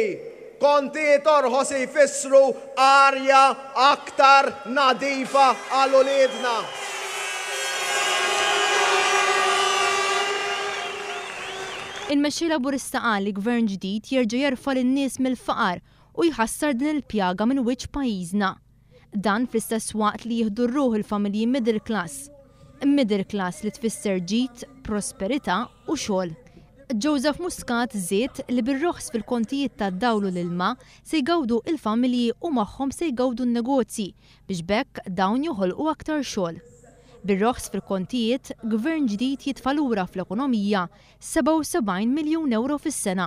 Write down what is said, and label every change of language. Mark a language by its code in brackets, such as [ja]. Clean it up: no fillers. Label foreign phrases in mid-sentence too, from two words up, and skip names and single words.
[mt] Kontijiet orħos ifissru arja aktar nadifa għal uliedna. Il-mexxej Laburista qal li gvern ġdid jerġa' jerfa' lin-nies mill-faqar u jħassar din il-pjaga minn wiċċ pajjiżna. Dan fl-istess waqt li jieħdu r-ruħ il-familji [en] middle class. Middle class [mt] li tfisser ġid, prosperità u xogħol. Joseph Muscat żied li bir-roħs fil-kontijiet tad-dawl u l-ilma se jgawdu il-familji u magħhom se jgawdu n-negozji biex bekk dawn joħolqu aktar xogħol. Bir-roħs fil-kontijiet, gvern ġdid jitfa' lura fl-ekonomija 77 miljun euro fis-sena.